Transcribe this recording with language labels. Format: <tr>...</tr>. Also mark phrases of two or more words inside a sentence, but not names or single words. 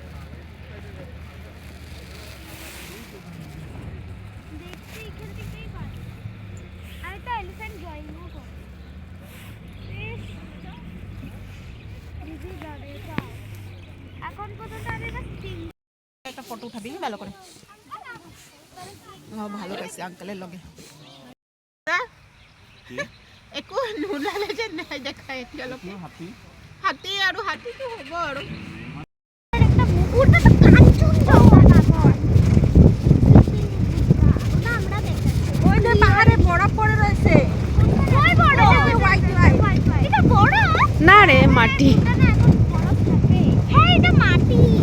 <bn>দেখছি এখান থেকেই পারি আর একটা</bn> <en>elephant drawingও</en> <bn>করে দিদি দাঁড়িয়ে যাও এখন পর্যন্ত আমি বাস একটা ফটো উঠাবি ভালো করে।</bn> <as>ভালো পাইছে আঙ্কেলের লগে একো নুলালে যে নাই দেখাই এতিয়ালৈকে। হাতী আৰু হাতীটো হ'ব আৰু</as> <bn>একটা মুকুরটা তো কাঞ্চনজঙ্ঘা নয় না আমরা দেখাচ্ছি ওই যে পাহাড়ে বরফ পড়ে রয়েছে। ওই বড় এটা বড় না রে মাটি। এটা না এখন বরফ থাকে হ্যাঁ এটা মাটি</bn>